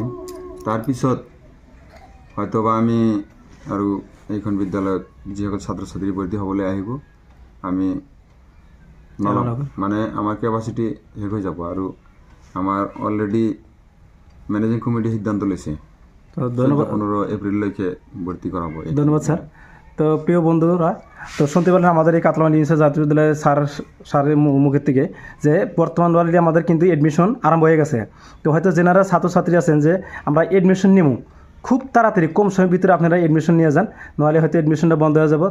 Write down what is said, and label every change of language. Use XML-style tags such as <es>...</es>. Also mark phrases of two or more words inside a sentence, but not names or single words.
<as>তাৰপিছত হয়তোবা আমি আৰু এইখন বিদ্যালয়ত যিসকল ছাত্ৰ ছাত্ৰী ভৰ্তি হ'বলৈ আহিব আমি নল'ম, মানে আমাৰ কেপাচিটি শেষ হৈ যাব। আৰু আমাৰ অলৰেডি</as> <en>managing committee</en> <as>সিদ্ধান্ত লৈছে 15 এপ্ৰিললৈকে ভৰ্তি কৰাব। ধন্যবাদ স্যার।</as> <bn>তো প্রিয় বন্ধুরা, তো শুনতে পেলেন আমাদের এই কাতলামারি ইউনিভার্সিটি জাতীয় বিদ্যালয়ের স্যারের মুখের থেকে যে বর্তমান অলরেডি আমাদের কিন্তু এডমিশন আরম্ভ হয়ে গেছে। তো হয়তো যেনারা ছাত্রছাত্রী আছেন যে আমরা এডমিশন নিব, খুব তাড়াতাড়ি কম সময়ের ভিতরে আপনারা এডমিশন নিয়ে যান, নাহলে হয়তো এডমিশনটা বন্ধ হয়ে যাব।</bn>